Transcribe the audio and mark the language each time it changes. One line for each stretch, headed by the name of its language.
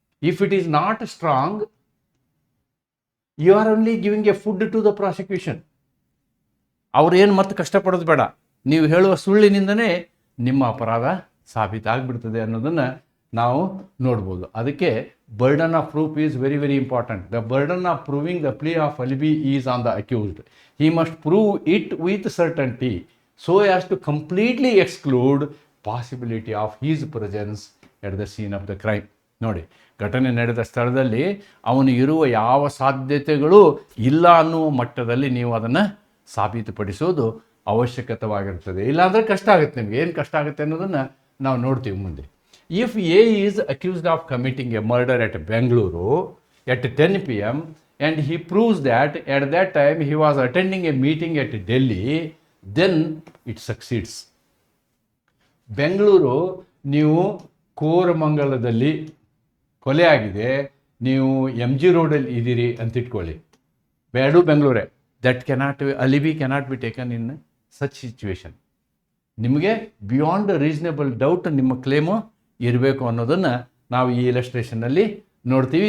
English: If it is not strong, you are only giving a food to the prosecution.
Kannada: ಅವ್ರೇನು ಮತ್ತೆ ಕಷ್ಟಪಡೋದು ಬೇಡ, ನೀವು ಹೇಳುವ ಸುಳ್ಳಿನಿಂದನೇ ನಿಮ್ಮ ಅಪರಾಧ ಸಾಬೀತಾಗ್ಬಿಡ್ತದೆ ಅನ್ನೋದನ್ನು ನಾವು ನೋಡ್ಬೋದು. ಅದಕ್ಕೆ
English: Burden of proof is very very important. The burden of proving the plea of alibi is on the accused. He must prove it with certainty so as to completely exclude possibility of his presence at the scene of the crime.
Kannada: ನೋಡಿ, ಘಟನೆ ನಡೆದ ಸ್ಥಳದಲ್ಲಿ ಅವನು ಇರುವ ಯಾವ ಸಾಧ್ಯತೆಗಳು ಇಲ್ಲ ಅನ್ನುವ ಮಟ್ಟದಲ್ಲಿ ನೀವು ಅದನ್ನು ಸಾಬೀತುಪಡಿಸೋದು ಅವಶ್ಯಕವಾಗಿರ್ತದೆ. ಇಲ್ಲಾಂದರೆ ಕಷ್ಟ ಆಗುತ್ತೆ. ನಿಮಗೆ ಏನು ಕಷ್ಟ ಆಗುತ್ತೆ ಅನ್ನೋದನ್ನು ನಾವು ನೋಡ್ತೀವಿ ಮುಂದೆ.
English: If A is accused of committing a murder at Bengaluru at 10 PM and he proves that at that time he was attending a meeting at Delhi, then it succeeds.
Kannada: Bengaluru, ನೀವು ಕೋರಮಂಗಲದಲ್ಲಿ ಕೊಲೆ ಆಗಿದೆ, ನೀವು MG ರೋಡಲ್ಲಿ ಇದ್ದೀರಿ ಅಂತ ಇಟ್ಕೊಳ್ಳಿ, ಬೇಡು ಬೆಂಗಳೂರೇ,
English: That alibi cannot be taken in such situation.
Kannada: ನಿಮಗೆ beyond reasonable doubt ನಿಮ್ಮ ಕ್ಲೇಮು ಇರಬೇಕು ಅನ್ನೋದನ್ನು ನಾವು ಈ ಇಲಸ್ಟ್ರೇಷನ್ನಲ್ಲಿ ನೋಡ್ತೀವಿ.